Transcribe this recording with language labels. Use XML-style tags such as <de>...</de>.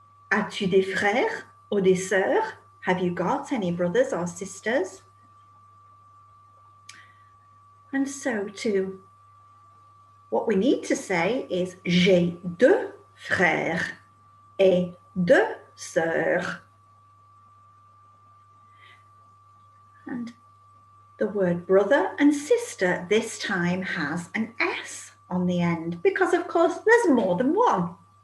<fr>As-tu des frères ou des sœurs?</fr> <en>Have you got any brothers or sisters? And so what we need to say is</en> <fr>j'ai deux frères et deux sœurs.</fr> <en>And the word brother and sister this time has an S on the end because, of course, there's more than one.</en>